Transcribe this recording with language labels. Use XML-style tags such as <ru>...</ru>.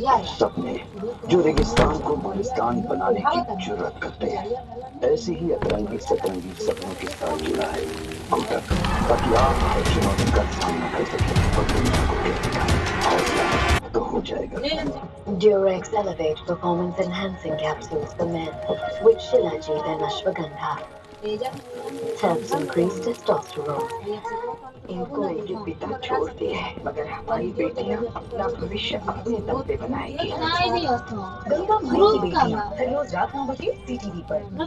<hi>सपने जो रेगिस्तान को गुलिस्तान बनाने की जुर्रत करते हैं। ऐसे ही अतरंगी सतरंगी सपनों के साथ जुड़ा है कोटक, ताकि आप हर चुनौती का सामना कर सकें और दुनिया को कह दिखाएं हौसला तो हो जाएगा।</hi> <en>Durex Elevate Performance Enhancing Capsules for Men with Shilajit and Ashwagandha helps increase testosterone.</en> <hi>इनको उनके पिता छोड़ दिए हैं, मगर हमारी बेटियां अपना भविष्य अपने दम पे बनाएगी। गंगा माई की बेटियां हर रोज रात 9 बजे ZTV पर।</hi>